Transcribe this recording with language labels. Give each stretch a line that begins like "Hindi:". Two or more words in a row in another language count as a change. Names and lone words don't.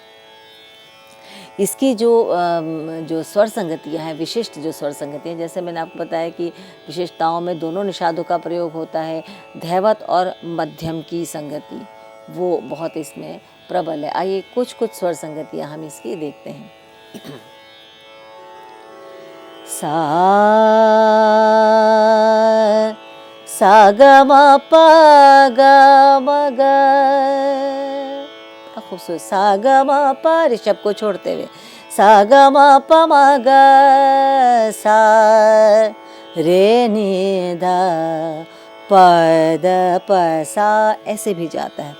Hindi: इसकी जो स्वर संगतियाँ हैं, विशिष्ट जो स्वर संगतियाँ, जैसे मैंने आपको बताया कि विशेषताओं में दोनों निषादों का प्रयोग होता है। धैवत और मध्यम की संगति वो बहुत इसमें प्रबल है। आइए कुछ स्वर संगतियाँ हम इसकी देखते हैं। सा ग म प ग म ग, खूबसूरत। सा ग म प, ऋषभ को छोड़ते हुए सा ग म प म ग, सा रे नि ध प द प सा, ऐसे भी जाता है।